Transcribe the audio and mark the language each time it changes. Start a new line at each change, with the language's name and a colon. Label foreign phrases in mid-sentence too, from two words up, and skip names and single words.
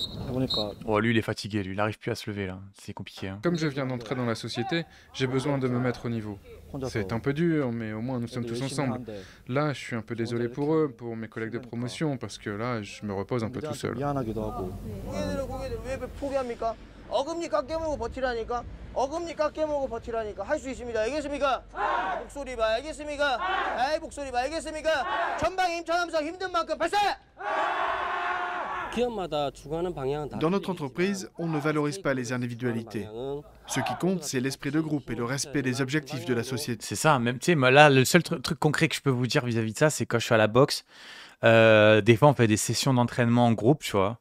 French: Oh, lui, il est fatigué, lui, il n'arrive plus à se lever, là. C'est compliqué. Hein. Comme je viens d'entrer dans la société, j'ai besoin de me mettre au niveau. C'est un peu dur, mais au moins nous sommes tous ensemble. Là, je suis un peu désolé pour eux, pour mes collègues de promotion, parce que là, je me repose un peu tout seul.
Korean: 어금니까 깨물고 버티라니까 어금니까 깨물고 버티라니까 할 수 있습니다. 알겠습니까? 목소리 봐 알겠습니까? 아이 목소리 봐 알겠습니까? 전방에 힘차하면서 힘든 만큼 발사!
French: Dans notre entreprise, on ne valorise pas les individualités. Ce qui compte, c'est l'esprit de groupe et le respect des objectifs de la société. C'est ça, même, tu sais, là, le seul truc concret que je peux vous dire vis-à-vis de ça, c'est quand je suis à la boxe, des fois, on fait des sessions d'entraînement en groupe, tu vois.